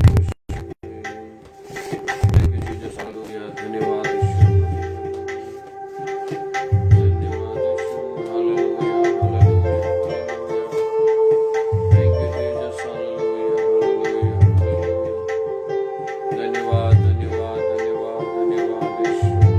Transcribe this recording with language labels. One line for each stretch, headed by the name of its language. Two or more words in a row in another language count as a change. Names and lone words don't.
English: Thank you, Jesus. Hallelujah.
Hindi: धन्यवाद यीशु। धन्यवाद यीशु। हालेलुया। हालेलुया। हालेलुया।
English: Thank you, Jesus. Hallelujah. Hallelujah. Hallelujah.
Hindi: धन्यवाद धन्यवाद धन्यवाद धन्यवाद यीशु।